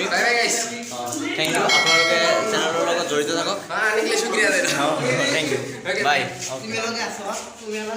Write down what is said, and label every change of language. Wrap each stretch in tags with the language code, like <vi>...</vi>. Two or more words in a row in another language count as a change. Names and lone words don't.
<en>bye bye guys thank you</en> <as>আপোনালোকে চেনেলৰ লগত জড়িত থাকক</as> <hi>हाँ आने के लिए शुक्रिया दे रहा हूँ</hi> <en>thank you Okay, বাই</en> <hi>तुम्हें लोग</hi>